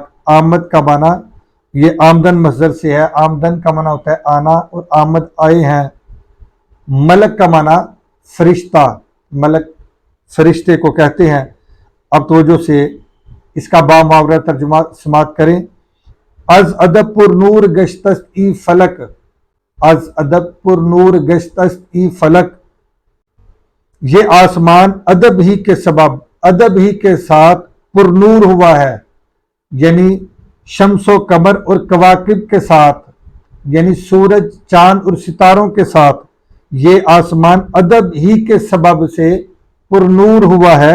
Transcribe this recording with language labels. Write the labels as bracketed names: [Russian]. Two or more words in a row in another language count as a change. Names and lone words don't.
[Urdu] آمد کا معنی یہ آمدن مصدر سے ہے، آمدن کا معنی ہوتا ہے آنا، اور آمد آئے ہیں۔ ملک کا معنی فرشتہ، ملک فرشتے کو کہتے ہیں۔ اب توجہ سے اس کا با محاورہ ترجمہ سماعت کریں۔ [Persian] از ادب پر نور گشت است ای فلک، از ادب پر نور گشت است ای فلک، [Urdu] یہ آسمان ادب ہی کے سبب، ادب ہی کے ساتھ پر نور ہوا ہے، یعنی شمس و قمر اور کواکب کے ساتھ، یعنی سورج، چاند اور ستاروں کے ساتھ یہ آسمان ادب ہی کے سبب سے پر نور ہوا ہے۔